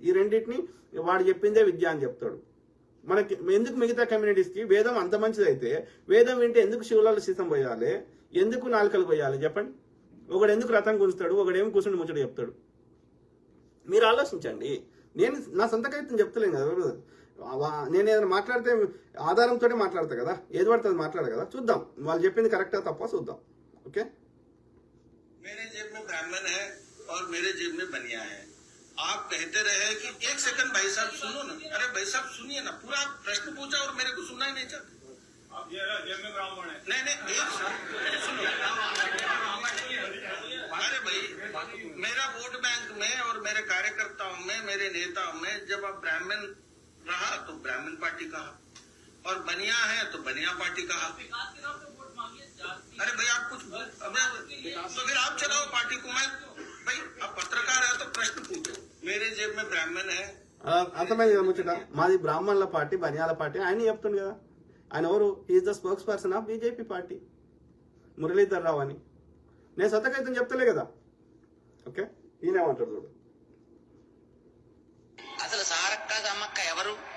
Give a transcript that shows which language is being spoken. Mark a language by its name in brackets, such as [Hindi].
[Telugu] ఈ రెండింటిని వాడు చెప్పిందే విద్య అని చెప్తాడు. మనకి ఎందుకు మిగతా కమ్యూనిటీస్కి వేదం అంత మంచిదైతే వేదం వింటే ఎందుకు శివులలో సీతం పోయాలి, ఎందుకు నాలుకలు పోయాలి చెప్పండి? ఒకడు ఎందుకు రథం గుంచుతాడు, ఒకడేమో కూర్చుని ముచ్చట చెప్తాడు. మీరు ఆలోచించండి. నేను నా సొంత కవిత్వం చెప్తలేను కదా, నేను ఏదైనా మాట్లాడితే ఆధారంతో మాట్లాడతా కదా, ఏది పడుతుంది మాట్లాడదు కదా. చూద్దాం వాళ్ళు చెప్పింది కరెక్టా తప్ప చూద్దాం. [English] okay, [Hindi] मेरे जेब में ब्राह्मण है और मेरे जेब में बनिया है. आप कहते रहे कि एक सेकंड भाई साहब सुनो ना. अरे भाई साहब सुनिए ना, पूरा प्रश्न पूछा और मेरे को सुनना ही नहीं चाहते. आप जेब में ब्राह्मण है. नहीं एक सुनो. अरे भाई, मेरा वोट बैंक में और मेरे कार्यकर्ताओं में, मेरे नेताओं में जब आप ब्राह्मण रहा तो ब्राह्मण पार्टी कहा, और बनिया है तो बनिया पार्टी कहा. अरे भाई आप कुछ तो फिर आप चलाओ पार्टी को। मैं भाई आप पत्रकार है तो प्रश्न पूछो। मेरे जेब में ब्राह्मण है। [Telugu] అర్థమైంది కదా ముచ్చట. మాది బ్రాహ్మణుల పార్టీ, బనియాల పార్టీ. ఆయన చెప్తుంది కదా, ఆయన ఎవరు? [English] Is the spokesperson of BJP party, Muralidhar Rao అని. [Telugu] నేను సొంతకైతే చెప్తలే కదా. ఓకే, ఈయనేమంటాడు చూడు. అసలు సారక్క సమ్మక్క ఎవరు?